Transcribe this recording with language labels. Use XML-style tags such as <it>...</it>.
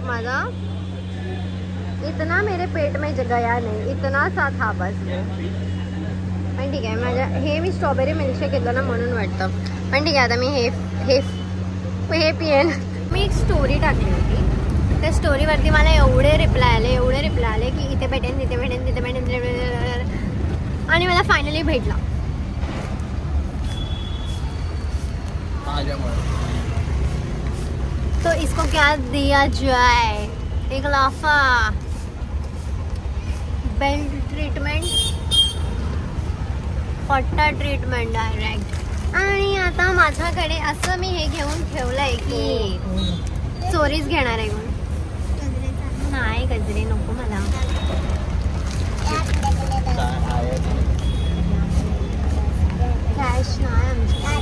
<hi>माझा इतना मेरे पेट में गया नाही, इतना सा था बस.</hi> <mr>पण ठीक आहे, माझ्या हे मी स्ट्रॉबेरी मिल्कशेक घेतलं ना म्हणून वाटतं. पण ठीक आहे, आता मी हे पिएन. मी एक स्टोरी टाकली होती, त्या स्टोरीवरती मला एवढे रिप्लाय आले की इथे भेटेन तिथे भेटेन तिथे भेटेन. आणि मला फायनली भेटला.</mr> <hi>तो इसको क्या दिया जाए? एक लाफा, बेल्ट ट्रीटमेंट, पट्टा ट्रीटमेंट डायरेक्ट.</hi> <mr>आणि आता माझ्याकडे असं मी हे घेऊन ठेवलंय की चोरीच घेणार आहे. नाही गजरे नको मला. कॅश नाही आमची,</mr>